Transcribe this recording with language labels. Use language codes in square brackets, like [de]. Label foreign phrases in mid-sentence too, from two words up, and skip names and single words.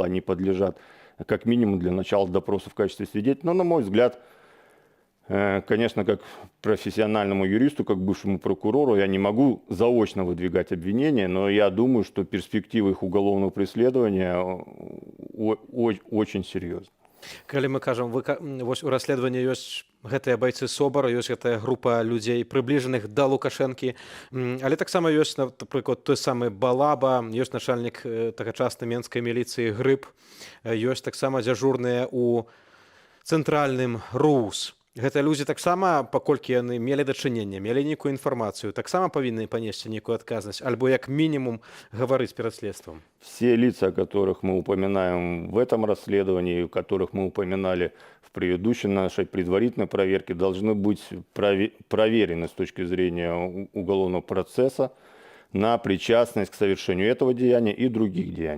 [ru] Они подлежат как минимум для начала допроса в качестве свидетелей. Но, на мой взгляд, конечно, как профессиональному юристу, как бывшему прокурору, я не могу заочно выдвигать обвинения, но я думаю, что перспективы их уголовного преследования очень серьезны. [be] Калі мы кажам, вось у расследаванні ёсць гэтыя байцы СОБР, ёсць гэтая група людзей, прыбліжаных да Лукашэнкі, але таксама ёсць, напрыклад, той самы Балаба, ёсць начальнік тагачаснай менскай міліцыі Грыб, ёсць таксама дзяжурныя ў цэнтральным РУС. Гэтыя людзі таксама, паколькі яны мелі дачыненне, мелі нейкую інфармацыю, таксама павінны панесці нейкую адказнасць, альбо як мінімум гаварыць перад следствам. [ru] Все лица, о которых мы упоминаем в этом расследовании, которых мы упоминали в предыдущей нашей предварительной проверке, должны быть проверены с точки зрения уголовного процесса на причастность к совершению этого деяния и других деяний.